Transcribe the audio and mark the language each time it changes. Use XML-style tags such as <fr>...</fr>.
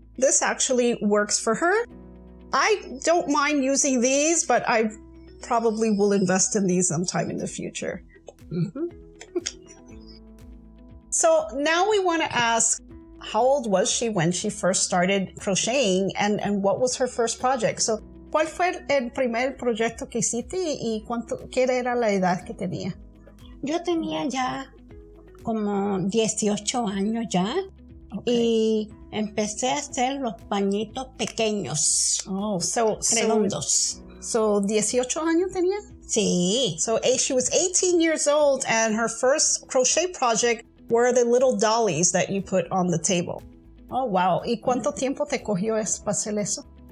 <en>This actually works for her. I don't mind using these, but I probably will invest in these sometime in the future. So now we want to ask, how old was she when she first started crocheting and what was her first project?</en> <es>So, ¿cuál fue el primer proyecto que hiciste y qué era la edad que tenía? Yo tenía ya como 18 años ya y empecé a hacer los pañitos pequeños, redondos. So 18 años tenía? Sí.</es> <en>So she was 18 years old and her first crochet project were the little dollies that you put on the table. Oh, wow.</en> <es>¿Y cuánto tiempo te cogió para hacer eso?</es>